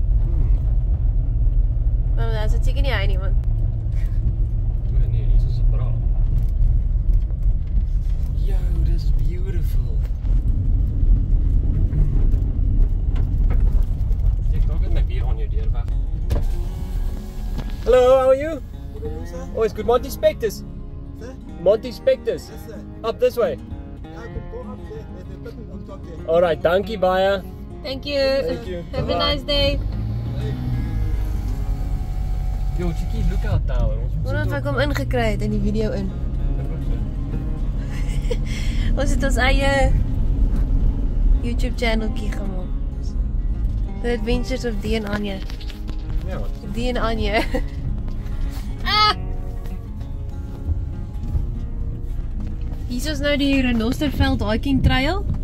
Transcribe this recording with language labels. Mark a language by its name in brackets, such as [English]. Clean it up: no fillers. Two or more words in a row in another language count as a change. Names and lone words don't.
[Afrikaans] Maar dat is seker nie hy nie, want Nee, hier is 'n bra. [English] Yo, this is beautiful. [Afrikaans] Ek dink net my bier aan jou deur weg. [English] Hello, how are you? Good evening, sir. Oh, it's good. Monty Spectors. Sir? Monty Spectors. Yes, sir. Up this way. Yeah, I could go up there. There's a person on top there. Alright, [Afrikaans] dankie baie. [English] thank you. Thank you. Have a Bye-bye. nice day. Yo, chickie, lookout tower. [Afrikaans] Wonder of ek hom ingekry het in die video in. Ons het ons eie YouTube channeltjie gemaak. The Adventures of Dee en Anja. Ja, wat? Dee en Anja. Ah! Hier is nou die Renosterveld hiking trail.